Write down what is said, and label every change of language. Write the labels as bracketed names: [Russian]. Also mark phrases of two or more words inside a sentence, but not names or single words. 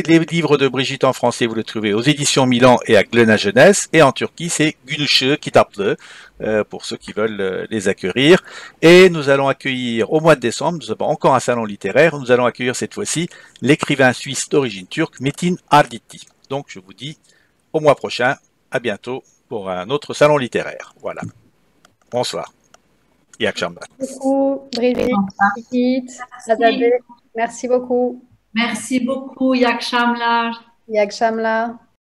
[French] Les livres de Brigitte en français, vous les trouvez aux éditions Milan et à Glénat Jeunesse, et en Turquie c'est Günüşü Kitaplığı pour ceux qui veulent les acquérir. Et nous allons accueillir au mois de décembre, nous avons encore un salon littéraire, nous allons accueillir cette fois-ci l'écrivain suisse d'origine turque Metin Arditi. Donc je vous dis au mois prochain, à bientôt pour un autre salon littéraire. Voilà. Bonsoir. [Turkish] İyi akşamlar. [French] Merci beaucoup, Brigitte, Azadeh. Merci beaucoup. Merci beaucoup, [Turkish] İyi akşamlar. İyi akşamlar.